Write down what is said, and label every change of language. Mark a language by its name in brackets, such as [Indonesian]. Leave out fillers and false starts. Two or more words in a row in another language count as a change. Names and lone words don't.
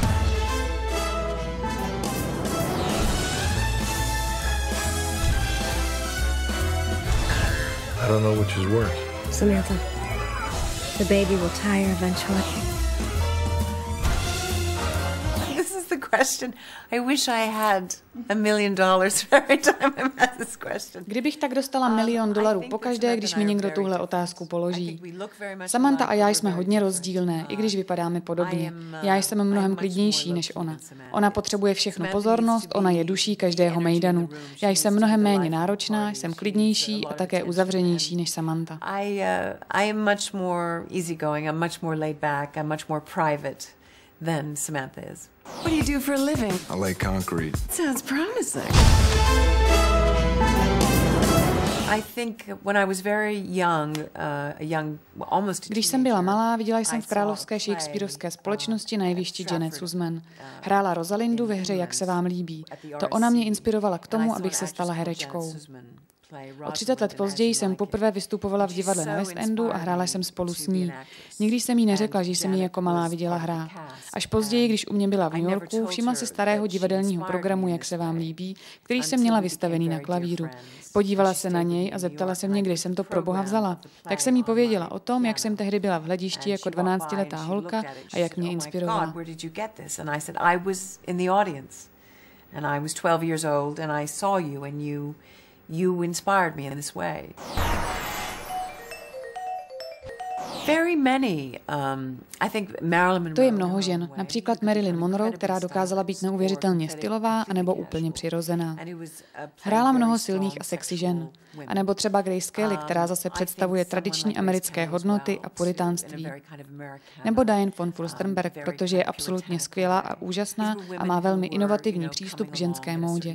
[English] I don't know which is worse. Samantha, the baby will tire eventually. This is the question. I wish I had $1 million every time I'm asked this question. [Czech] Kdybych tak dostala $1 milion pokaždé, když mi někdo tuhle otázku položí. Samantha a já jsme hodně rozdílné, i když vypadáme podobně. Já jsem mnohem klidnější než ona. Ona potřebuje všechnu pozornost, ona je duší každého mejdanu. Já jsem mnohem méně náročná, jsem klidnější a také uzavřenější než Samantha. [English] I am much more easygoing, I'm much more laid back, I'm much more private than Samantha is. What do you do for a living? I lay concrete. Sounds promising. I think when I was very young, almost. [Czech] Když jsem byla malá, viděla jsem v královské shakespearovské společnosti na jevišti Janet Sussman. Hrála Rosalindu ve hře Jak se vám líbí. To ona mě inspirovala k tomu, abych se stala herečkou. O 30 let později jsem poprvé vystupovala v divadle na West Endu a hrála jsem spolu s ní. Nikdy jsem jí neřekla, že jsem ji jako malá viděla hrát. Až později, když u mě byla v New Yorku, všimla si starého divadelního programu Jak se vám líbí, který jsem měla vystavený na klavíru. Podívala se na něj a zeptala se mě, kde jsem to pro boha vzala. Tak jsem jí pověděla o tom, jak jsem tehdy byla v hledišti jako 12letá holka a jak mě inspirovala. [English] And I was 12 years old and I saw you and you inspired me in this way. Very many, I think Marilyn Monroe. [Czech] To je mnoho žen, například Marilyn Monroe, která dokázala být neuvěřitelně stylová anebo úplně přirozená. Hrála mnoho silných a sexy žen. A nebo třeba Grace Kelly, která zase představuje tradiční americké hodnoty a puritánství. Nebo Diane von Furstenberg, protože je absolutně skvělá a úžasná a má velmi inovativní přístup k ženské módě.